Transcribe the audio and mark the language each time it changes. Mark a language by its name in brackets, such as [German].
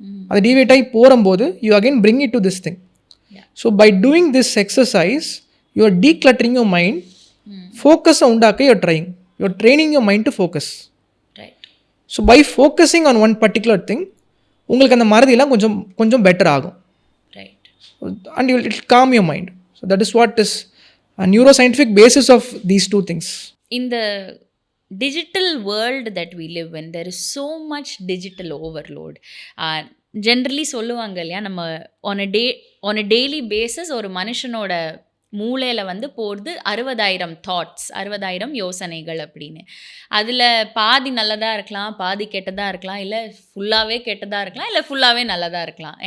[Tamil] அது டிவியேட் ஆகி போகும்போது [English] You again bring it to this thing. So by doing this exercise you are decluttering your mind. [Tamil] ஃபோக்கஸை உண்டாக்க [English] You're training your mind to focus. So by focusing on one particular thing [Tamil] உங்களுக்கு அந்த மறதியெல்லாம் கொஞ்சம் better ஆகும். [English] And you it calm your mind. So that is what is a neuroscientific basis of these two things. In the digital world that we live in, there is so much digital overload. [Tamil] Generally சொல்லுவாங்க இல்லையா, நம்ம [English] on a daily basis [Tamil] ஒரு மனுஷனோட மூளையில் வந்து போகிறது 60,000 thoughts, 60,000 யோசனைகள் அப்படின்னு. அதில் பாதி நல்லதாக இருக்கலாம், பாதி கெட்டதாக இருக்கலாம், இல்லை ஃபுல்லாகவே கெட்டதாக இருக்கலாம், இல்லை ஃபுல்லாகவே நல்லதாக இருக்கலாம்.